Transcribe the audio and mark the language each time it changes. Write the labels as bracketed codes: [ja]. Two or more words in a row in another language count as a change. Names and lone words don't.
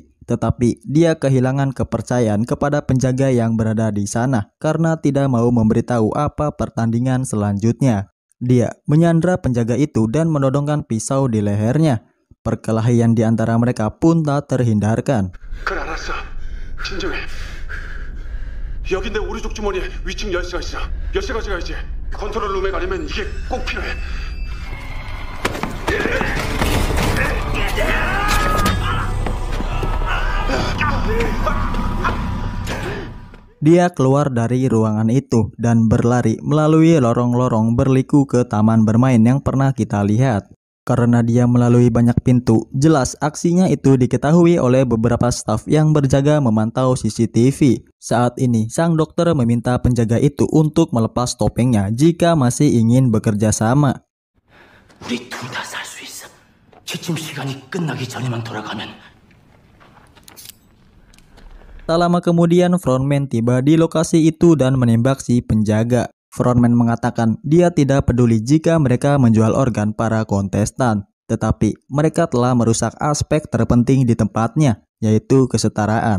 [id] Tetapi dia kehilangan kepercayaan kepada penjaga yang berada di sana karena tidak mau memberitahu apa pertandingan selanjutnya. Dia menyandra penjaga itu dan menodongkan pisau di lehernya. Perkelahian di antara mereka pun tak terhindarkan. [ko] 그래 알았어. 진정해. 여기 내 오른쪽 주머니에 위층 열쇠가 있어. 열쇠 가져가야지. 컨트롤 룸에 가려면 이게 꼭 필요해. [id] Dia keluar dari ruangan itu dan berlari melalui lorong-lorong berliku ke taman bermain yang pernah kita lihat. Karena dia melalui banyak pintu, jelas aksinya itu diketahui oleh beberapa staf yang berjaga memantau CCTV. Saat ini, sang dokter meminta penjaga itu untuk melepas topengnya jika masih ingin bekerja sama. [ko] 우리 둘 다 살 수 있어. 취침 시간이 끝나기 전에만 돌아가면. [id] Tak lama kemudian frontman tiba di lokasi itu dan menembak si penjaga. Frontman mengatakan dia tidak peduli jika mereka menjual organ para kontestan, tetapi mereka telah merusak aspek terpenting di tempatnya, yaitu kesetaraan.